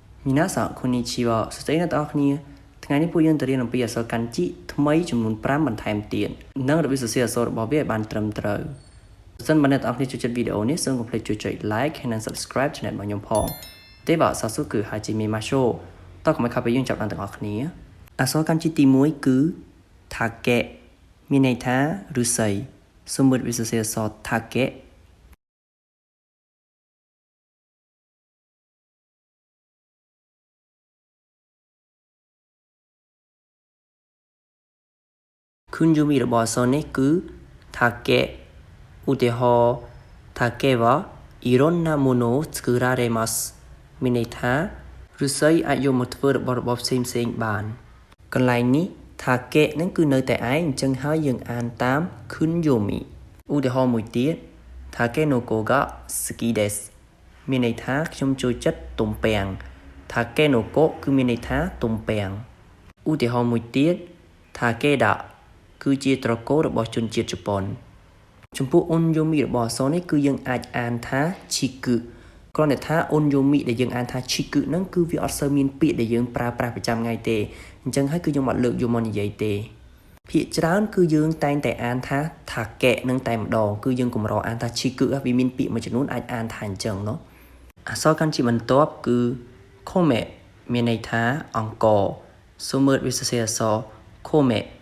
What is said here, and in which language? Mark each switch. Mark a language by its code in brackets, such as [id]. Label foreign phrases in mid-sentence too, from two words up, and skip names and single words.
[ja] 皆さんこんにちは [km] สวัสดีអ្នកទាំងអស់គ្នាថ្ងៃនេះពួកយើងទៅរៀនអំពីអក្សរកាន់ជីថ្មីចំនួន5បន្ថែមទៀតនិងរបៀបសរសេរអក្សររបស់វាឲ្យបានត្រឹមត្រូវប្រសិនបើអ្នកទាំងអស់គ្នាចូលចិត្តវីដេអូនេះសូមកុំភ្លេចជួយចុច like ហើយនិង [en] subscribe channel [km] របស់ខ្ញុំផងទេបាទសាសុគឺហាជីមីម៉ាឈូតោះកុំឲ្យខាតពេលយើងចាប់ដល់ទាំងអស់គ្នាអក្សរកាន់ជីទី1គឺថាកេមានន័យថាឫស្សីសូមមើលរបៀបសរសេរអក្សរថាកេ គុណយមីរបស់អក្សរនេះគឺថាកេឧទាហរណ៍ [ja] 竹はいろんなものを作られます [km] មានន័យថាឫស្សីអាចយកមកធ្វើរបស់ផ្សេងបានកន្លែងនេះថាកេនឹងគឺនៅតែឯងអញ្ចឹងហើយយើង អានតាមគុណយមីឧទាហរណ៍មួយទៀត [ja] 筍が好きです [km] មានន័យថាខ្ញុំចូលចិត្តទំពាំងថាកេណូកូគឺមានន័យថាទំពាំង ឧទាហរណ៍មួយទៀតថាកេដាគឺជាត្រកូលរបស់ជនជាតិជប៉ុនចំពោះអ៊ុនយូមីរបស់អក្សរនេះគឺយើងអាច អានថាឈីគឹគ្រាន់តែថាអ៊ុនយូមីដែលយើងអានថាឈីគឹហ្នឹងគឺវាអត់សូវមានពាក្យដែលយើងប្រើប្រាស់ប្រចាំថ្ងៃទេអញ្ចឹងហើយគឺយើងអត់លើកយកមកនិយាយទេភាគច្រើនគឺយើងតែងតែអានថាកេនឹងតែម្ដងគឺយើងកម្រអានថាឈីគឹវាមានពាក្យមួយចំនួនអាចអានថាអញ្ចឹងเนาะអក្សរកាន់ជាបន្ទាប់គឺខូមេមានន័យថាអង្គសូមមើលវិស័យអក្សរខូមេ